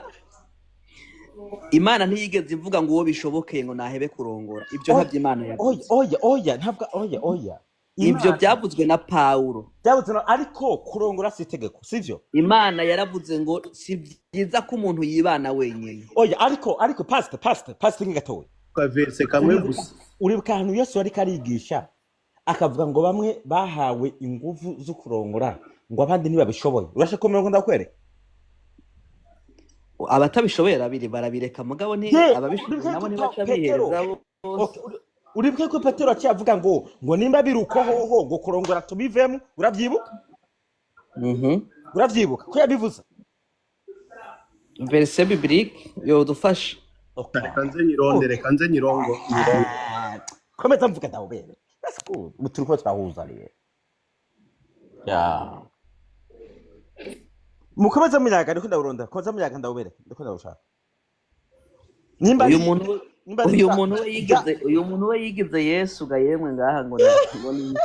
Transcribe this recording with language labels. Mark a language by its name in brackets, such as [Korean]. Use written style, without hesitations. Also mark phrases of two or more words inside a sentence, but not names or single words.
[Rundi] Imana ntiyigeze ivuga ngo uwo bishobokeye ngo nahebe kurongora. Ibyo ntabyo Imana yavuze. Oya ntabwo oya. Ibyo byavuzwe na Paulo. Byavuzwe ariko kurongora si itegeko, sivyo? Imana yaravuze ngo si byiza ko umuntu yibana wenyine. Oya ariko pastor ngatowe. Kavese kamwe gusa. Uribuka ahantu Yesu ari karigisha akavuga ngo bamwe bahawe ingufu zo kurongora ngo abandi ntibabishoboye. Urashaka ko mirongo ndakwereka? Abatabishoboye barabireka mugabo ni ababishoboye nabo ntibacabihereza bose. Uribuke ko Petero avuga ngo nimba biruko hoho ngo kurongora tubivemo urabyibuka? Urabyibuka ko yabivuze? [French] verse biblique [Rundi] yodufasha. Okay. reka nze nyirongo. Komeza mvuga ndawubere. [English] That's good. [Rundi] Muturiko turahuza rero. Yeah. Mukomeza munyaga ndiko ndawuronda. Komeza munyaga ndawubere. Ndiko ndawushaka. Nimba Uyu muntu we yigize Yesu ga yemwe ngaha ngo nabone.